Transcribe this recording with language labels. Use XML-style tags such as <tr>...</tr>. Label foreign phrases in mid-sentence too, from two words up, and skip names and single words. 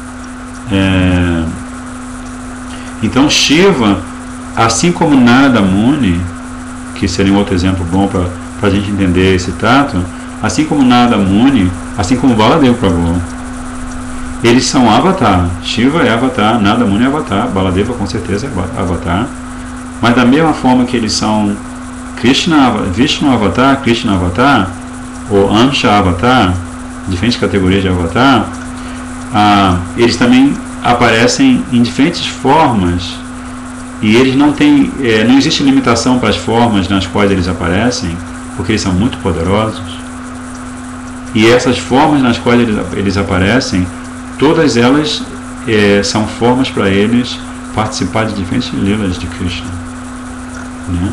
<pt>Então Shiva, assim como Narada Muni, que seria um outro exemplo bom para a gente entender esse tato, assim como Narada Muni, assim como Baladeva Prabhu, eles são avatar. Shiva é avatar, Narada Muni é avatar, Baladeva com certeza é avatar, mas da mesma forma que eles são Vishnu avatar, Krishna avatar, ou</pt> <sa>Amsha avatar,</sa> <pt>diferentes categorias de avatar, eles também aparecem em diferentes formas, e eles não existe limitação para as formas nas quais eles aparecem, porque eles são muito poderosos, e essas formas nas quais eles aparecem, todas elas são formas para eles participar de diferentes lilas de Krishna, né?</pt>